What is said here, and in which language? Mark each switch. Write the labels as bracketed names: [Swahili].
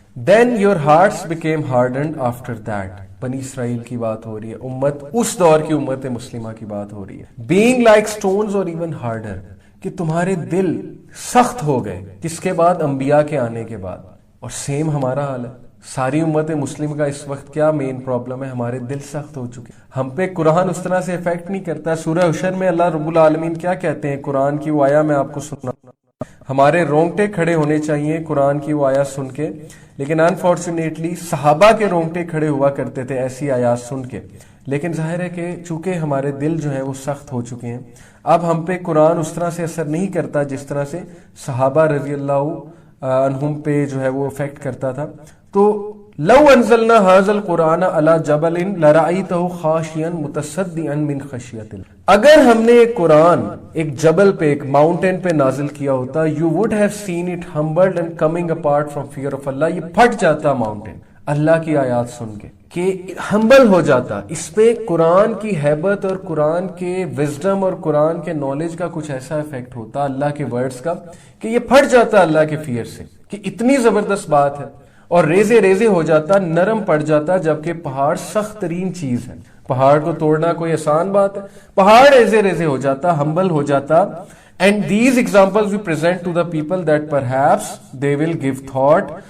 [English] Then your hearts became hardened after that. [Urdu] بنی اسرائیل کی بات ہو رہی ہے, امت اس دور کی امت مسلمہ کی بات ہو رہی ہے. [English] Being like stones or even harder, [Urdu] کہ تمہارے دل سخت ہو گئے. کس کے بعد؟ انبیاء کے آنے کے بعد. اور سیم ہمارا حال ہے. ساری امت مسلم کا اس وقت کیا مین پرابلم ہے؟ ہمارے دل سخت ہو چکے. ہم پہ قرآن اس طرح سے افیکٹ نہیں کرتا. سورہ حشر میں اللہ رب العالمین کیا کہتے ہیں؟ قرآن کی وہ آیا میں آپ کو سنا, ہمارے رونگٹے کھڑے ہونے چاہیے قرآن کی وہ آیات سن کے, لیکن انفارچونیٹلی صحابہ کے رونگٹے کھڑے ہوا کرتے تھے ایسی آیات سن کے. لیکن ظاہر ہے کہ چونکہ ہمارے دل جو ہیں وہ سخت ہو چکے ہیں, اب ہم پہ قرآن اس طرح سے اثر نہیں کرتا جس طرح سے صحابہ رضی اللہ عنہم پہ جو ہے وہ افیکٹ کرتا تھا. [Arabic] تو لو انزلنا هذا القرآن على جبل لرأيته خاشعا متصدعا من خشیۃ اللہ. [Urdu] اگر ہم نے ایک قرآن ایک جبل پہ, ایک ماؤنٹین پہ نازل کیا ہوتا, [English] you would have seen it humbled and coming apart from fear of Allah. [Urdu] یہ پھٹ جاتا ماؤنٹین اللہ کی آیات سن کے, کہ ہمبل ہو جاتا. اس پہ قرآن کی ہیبت اور قرآن کے وزڈم اور قرآن کے نالج کا کچھ ایسا افیکٹ ہوتا اللہ کے ورڈز کا کہ یہ پھٹ جاتا اللہ کے فیئر سے, کہ اتنی زبردست بات ہے, اور ریزے ریزے ہو جاتا, نرم پڑ جاتا. جبکہ پہاڑ سخت ترین چیز ہے, پہاڑ کو توڑنا کوئی آسان بات ہے. پہاڑ ریزے ریزے ہو جاتا, ہمبل ہو جاتا. [English] And these examples we present to the people that perhaps they will give thought.